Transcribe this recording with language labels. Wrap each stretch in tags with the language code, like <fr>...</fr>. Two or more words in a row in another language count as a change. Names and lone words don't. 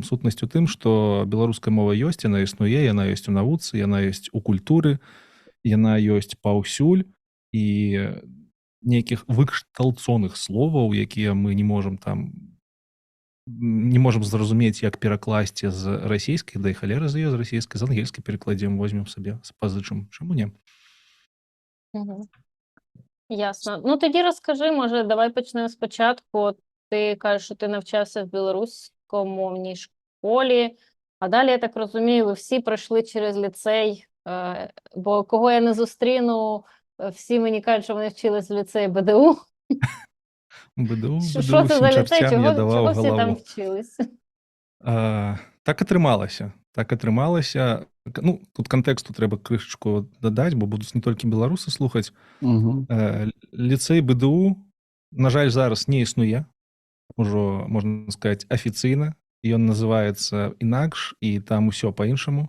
<be>Сутнасць у тым, што беларуская мова ёсць, яна існуе, яна ёсць у навуцы, яна ёсць у культуры, яна ёсць паўсюль, і нейкіх выкшталцоных словаў, якія мы не можам зразумець, як перакласці з расійскай, да і халера з расійскай, з ангельскай перакладзем, возьмем сабе, пазычым. Чаму не? Ясно.</be> <uk>Ну, тоді розкажи, може, давай почнемо спочатку. Ти кажеш, що ти навчався в білоруськомовній школі, а далі, я так розумію, ви всі пройшли через ліцей, бо кого я не зустріну, всі мені кажуть, що вони вчились в ліцеї БДУ. БДУ, Що це за ліцей? Чого всі там вчились?</uk> <be>Так атрымалася. Ну, тут кантэксту трэба крышачку дадаць, бо будуць не толькі беларусы слухаць. Ліцэй БДУ, на жаль, зараз не існуе. Ужо, можна сказаць, афіцыйна. Ён называецца інакш, і там усё па-іншаму.</be>